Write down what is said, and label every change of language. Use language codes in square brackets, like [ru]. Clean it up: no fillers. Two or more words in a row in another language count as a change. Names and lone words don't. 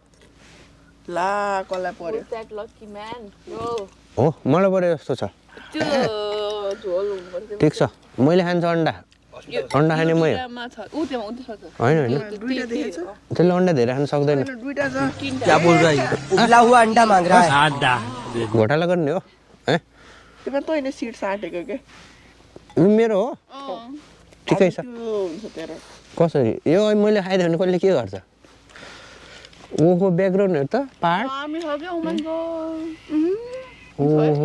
[ne] ला कसलाई पर्यो? [en] That lucky man. No [ne] हो मलाई पऱ्यो जस्तो छ। त्यो झोल हुनुपर्छ। ठिक छ मैले खान्छु अन्डा खाने मै मा छ उ त्यो छ होइन दुईटा देखेछ? त्यसले अन्डा धेरै खान सक्दैन। दुईटा छ। [hi] क्या बोल रहा है? उबला हुआ अंडा मांग रहा है। [ne] घोटाला गर्ने हो है? त्यसमा तैँले सिट साटेको के? यो मेरो हो? ठिकै छ। हुन्छ तेरो। कसरी यो मैले खाइदियो भने कसले के गर्छ? ओहो ब्याकग्राउन्ड हेर त पाहाड। हामी सक्यो [en] oh my god. [ne] ओहो